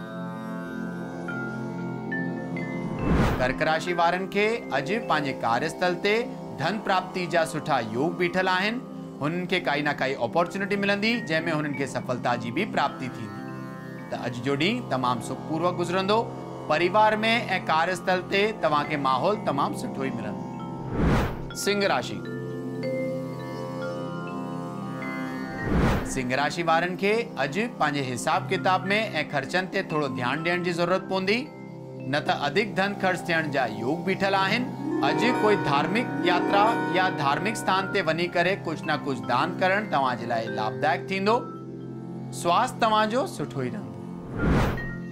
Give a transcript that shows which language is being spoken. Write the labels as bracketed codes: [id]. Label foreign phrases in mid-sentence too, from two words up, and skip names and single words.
[sd] कर्क राशि वारनि खे अॼु पंहिंजे कार्यस्थल ते धन प्राप्ति जा सुठा योग बीठल आहिनि। हुननि खे काई न काई अपॉर्चुनिटी मिलंदी जंहिंमें हुननि खे सफलता जी बि प्राप्ति थींदी। त अॼु जो ॾींहुं तमामु सुखपूर्वक गुज़रंदो। परिवार में ऐं कार्यस्थल ते तव्हां खे माहौल तमामु सुठो ई मिलंदो। सिंह राशि। सिंह राशि वारनि खे अॼु पंहिंजे हिसाब किताब में ऐं ख़र्चनि ते थोरो ध्यानु ॾियण जी ज़रूरत पवंदी, न त अधिक धन ख़र्च थियण जा योग बीठल आहिनि। अॼु कोई धार्मिक यात्रा या धार्मिक स्थान ते वञी करे कुझु न कुझु दान करणु तव्हां जे लाइ लाभदायक थींदो। स्वास्थ्य तव्हां जो सुठो ई रहंदो।